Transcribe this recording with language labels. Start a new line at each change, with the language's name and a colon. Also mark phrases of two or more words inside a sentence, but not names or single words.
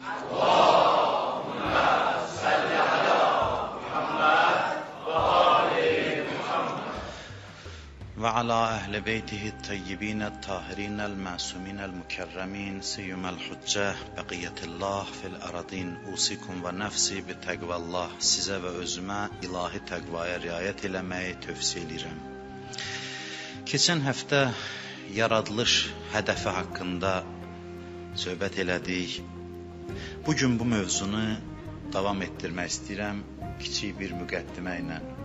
Arabic: وعلى أهل بيته الطيبين الطاهرين المعصومين المكرمين سيما الحجة بقية الله في الأراضين. أوصيكم ونفسي بتقوى الله.
Azerbaijani: Sizə və özümə ilahi təqvaya riayət eləməyi tövsiyə edirəm. Keçən həftə yaradılış hədəfi haqqında söhbət elədik. Bugün bu mövzunu davam etdirmək istəyirəm kiçik bir müqəddimə ilə.